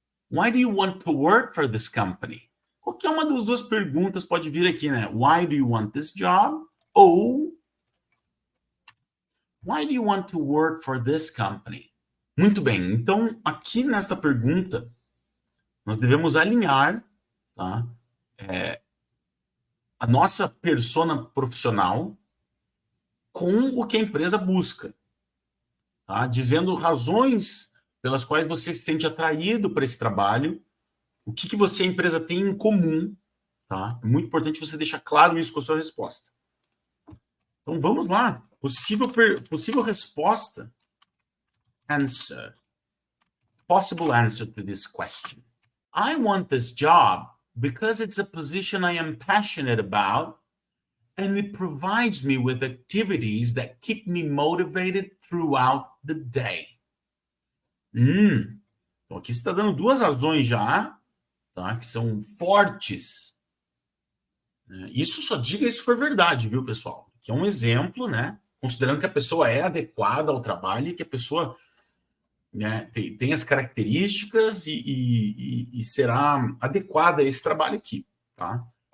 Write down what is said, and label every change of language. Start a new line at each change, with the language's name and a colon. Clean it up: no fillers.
English: Why do you want to work for this company?
Portuguese: Qualquer uma das duas perguntas pode vir aqui, né?
English: Why do you want this job? Ou why do you want to work for this company?
Portuguese: Muito bem. Então, aqui nessa pergunta, nós devemos alinhar, tá? a nossa persona profissional com o que a empresa busca, tá? Dizendo razões pelas quais você se sente atraído para esse trabalho, o que você e a empresa tem em comum, tá? É muito importante você deixar claro isso com a sua resposta. Então vamos lá. Possível resposta. Answer.
English: Possible answer to this question. I want this job because it's a position I am passionate about and it provides me with activities that keep me motivated throughout the day.
Portuguese: Então aqui você está dando duas razões já, tá? Que são fortes. Isso só diga se for verdade, viu, pessoal? Que é um exemplo, né? Considerando que a pessoa é adequada ao trabalho e que a pessoa, né, tem as características e será adequada a esse trabalho aqui, tá?